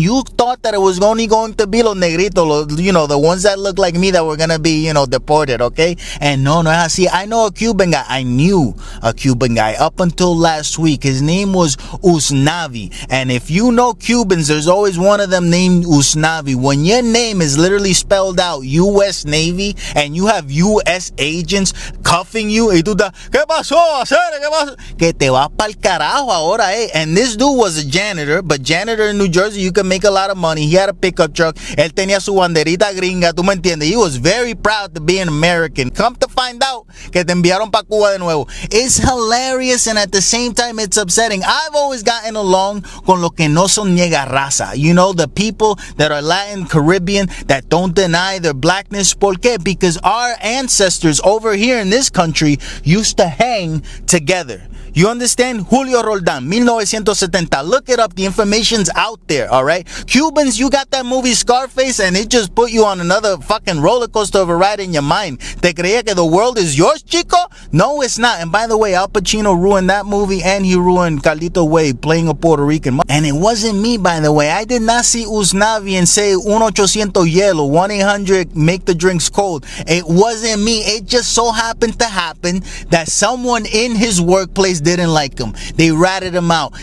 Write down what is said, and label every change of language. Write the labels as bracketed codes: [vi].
[en] You thought that it was only going to be [es] los negritos, [en] you know, the ones that look like me that were going to be, you know, deported, okay? And no, see, I know a Cuban guy. I knew a Cuban guy up until last week. His name was Usnavi. And if you know Cubans, there's always one of them named Usnavi. When your name is literally spelled out U.S. Navy and you have U.S. agents cuffing you, [es] y tú estás, ¿qué pasó? ¿Qué pasó? Que te vas pa'l carajo ahora, eh? [en] And this dude was a janitor, but janitor in New Jersey, you can make a lot of money. He had a pickup truck. [es] Él tenía su banderita gringa, tú me entiendes? [en] He was very proud to be an American. Come to find out [es] que te enviaron pa' Cuba de nuevo. [en] It's hilarious, and at the same time, it's upsetting. I've always gotten along [es] con los que no son niega raza. [en] You know, the people that are Latin, Caribbean, that don't deny their blackness. [es] ¿Por qué? [en] Because our ancestors over here in this country used to hang together. You understand? Julio Roldan, 1970. Look it up. The information's out there, all right? Cubans, you got that movie Scarface, and it just put you on another fucking roller coaster of a ride in your mind. [es] ¿Te creía que [en] the world is yours, [es] chico? [en] No, it's not. And by the way, Al Pacino ruined that movie, and he ruined Carlito Way playing a Puerto Rican. And it wasn't me, by the way. I did not see Usnavi and say 1-800 hielo, 1-800 make the drinks cold. It wasn't me. It just so happened to happen that someone in his workplace didn't like him. They ratted him out.